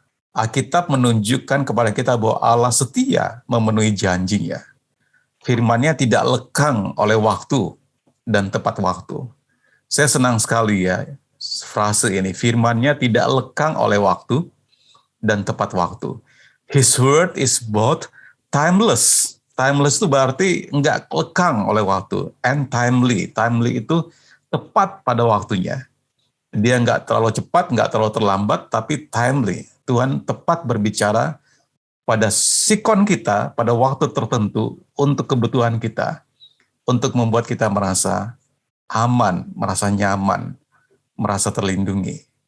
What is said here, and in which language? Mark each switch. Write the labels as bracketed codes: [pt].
[id] Alkitab menunjukkan kepada kita bahwa Allah setia memenuhi janjinya. Firman-Nya tidak lekang oleh waktu dan tepat waktu. Saya senang sekali ya frase ini, firman-Nya tidak lekang oleh waktu dan tepat waktu. [en] His word is both timeless. [id] Timeless itu berarti enggak lekang oleh waktu, [en] and timely. [id] Timely itu tepat pada waktunya. Dia enggak terlalu cepat, enggak terlalu terlambat, tapi timely. Tuhan tepat berbicara pada sikon kita, pada waktu tertentu, untuk kebutuhan kita, untuk membuat kita merasa aman, merasa nyaman, merasa terlindungi.